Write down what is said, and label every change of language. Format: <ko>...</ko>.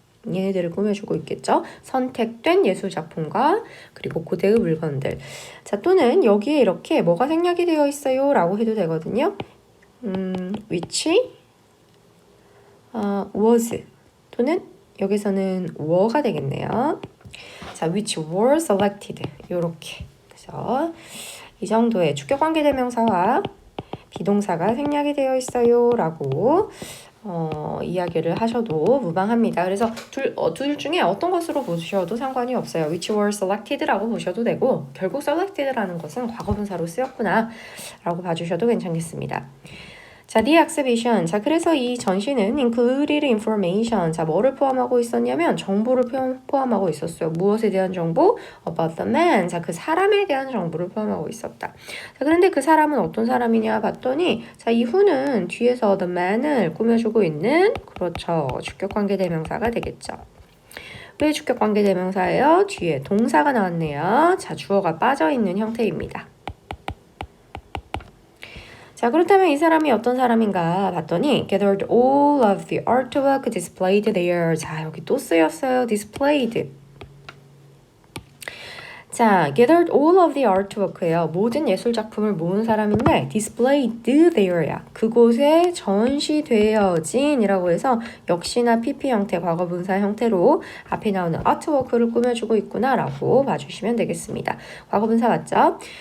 <ko>얘네들을 꾸며주고 있겠죠. 선택된 예술작품과 그리고 고대의 물건들. 자, 또는 여기에 이렇게 뭐가 생략이 되어 있어요 라고 해도 되거든요.</ko> <en>which was</en> <ko>또는 여기서는 were가 되겠네요.</ko> <en>자, which were selected 요렇게.</en> <ko>그래서 이 정도의 주격관계대명사와 비동사가 생략이 되어 있어요 라고 이야기를 하셔도 무방합니다. 그래서 둘 중에 어떤 것으로 보셔도 상관이 없어요.</ko> <en>which were selected</en> <ko>라고 보셔도 되고 결국 selected라는 것은 과거분사로 쓰였구나 라고 봐주셔도 괜찮겠습니다. 자, the exhibition. 자, 그래서 이 전시는</ko> <en>included information.</en> <ko>자, 뭐를 포함하고 있었냐면 정보를 포함하고 있었어요. 무엇에 대한 정보?</ko> <en>About the man.</en> <ko>자, 그 사람에 대한 정보를 포함하고 있었다. 자, 그런데 그 사람은 어떤 사람이냐 봤더니 자, 이 who는 뒤에서 the man을 꾸며주고 있는 그렇죠. 주격관계대명사가 되겠죠. 왜 주격관계대명사예요? 뒤에 동사가 나왔네요. 자, 주어가 빠져있는 형태입니다. 자, 그렇다면 이 사람이 어떤 사람인가 봤더니</ko> <en>gathered all of the artwork displayed there.</en> <ko>자, 여기 또 쓰였어요. displayed.</ko> <en>자, gathered all of the artwork예요.</en> <ko>모든 예술 작품을 모은 사람인데</ko> <en>displayed there</en> <ko>야. 그곳에 전시되어진이라고 해서 역시나 PP 형태, 과거분사 형태로 앞에 나오는 artwork를 꾸며주고 있구나라고 봐주시면 되겠습니다. 과거분사 맞죠?</ko>